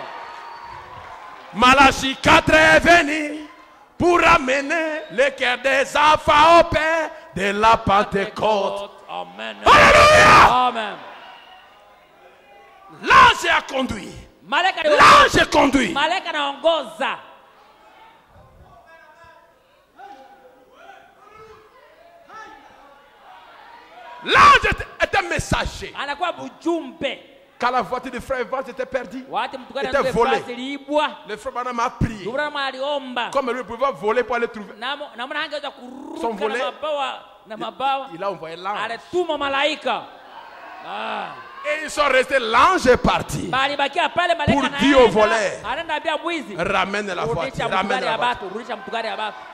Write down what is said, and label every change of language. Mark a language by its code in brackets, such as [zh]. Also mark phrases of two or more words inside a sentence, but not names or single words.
[fr] Malachie 4 est venu pour amener le cœur des enfants au Père de la Pentecôte. Amen. Alléluia. Amen. L'ange a conduit. L'ange conduit. [sw] Malaika anaongoza. [fr] L'ange est un messager. [sw] Anakuwa mjumbe. [fr] Quand la voiture de frère Evans était perdue, était volée. Le frère Branham a prié. Comme lui pouvait voler pour aller trouver son volet, il a envoyé l'ange. Et ils sont restés, l'ange est parti pour dire au voleur, ramène la voiture, ramène la voiture.